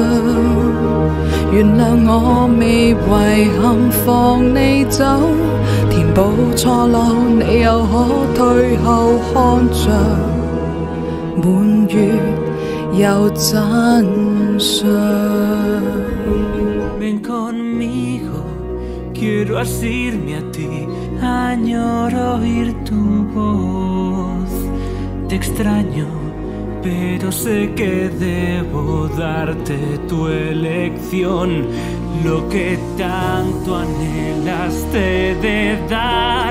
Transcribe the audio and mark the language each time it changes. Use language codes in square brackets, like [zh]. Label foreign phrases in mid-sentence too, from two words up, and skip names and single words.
[yue] 原諒我未遺憾放你走，填補錯漏，你又可退後看着滿月有真相。 [es] Ven conmigo, quiero asirme a ti, añoro oír tu voz. Te extraño.Pero sé que debo darte tu elección, lo que tanto anhelas te de dar.